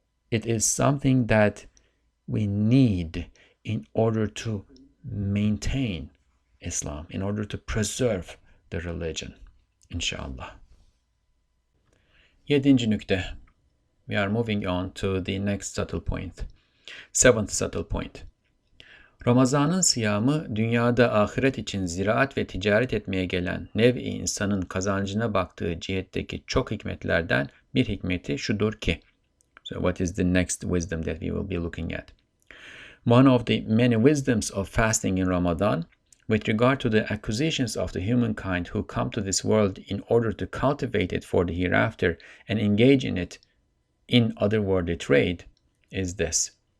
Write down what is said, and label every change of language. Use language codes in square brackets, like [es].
[en] It is something that we need in order to maintain Islam, in order to preserve the religion, inshallah. [tr] 7. nükte. [en] We are moving on to the next subtle point. 7th subtle point. [tr] Ramazan'ın siyamı dünyada ahiret için ziraat ve ticaret etmeye gelen nev-i insanın kazancına baktığı cihetteki çok hikmetlerden bir hikmeti şudur ki. [en] So what is the next wisdom that we will be looking at? One of the many wisdoms of fasting in Ramadan, with regard to the acquisitions of the humankind who come to this world in order to cultivate it for the hereafter and engage in it in otherworldly trade, is this.